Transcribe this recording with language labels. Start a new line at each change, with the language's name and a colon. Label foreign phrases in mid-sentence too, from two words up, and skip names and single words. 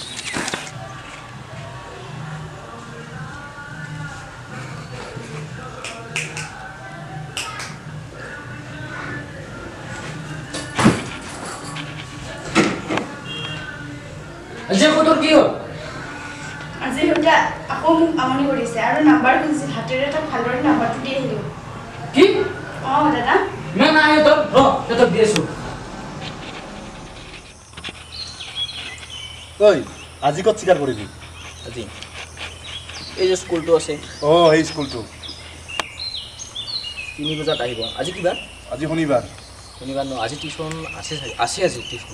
Assamese: আজি কতর কি হল আজি এটা আকৌ মোক আমনি কৰিছে আৰু নাম্বাৰ খুজিছিল হাতেৰে এটা ভালদৰে নাম্বাৰটো দি আহিলো কি দাদা मैं ना आयो तो तो दिएछु ঐ আজি কত চিকাৰ কৰিবি আজি এই যে স্কুলটো আছে এই স্কুলটো 3 বজাত আহিব আজি কিবা আজি শনিবাৰ ন আজি টিউশন আছে আজি টিউশন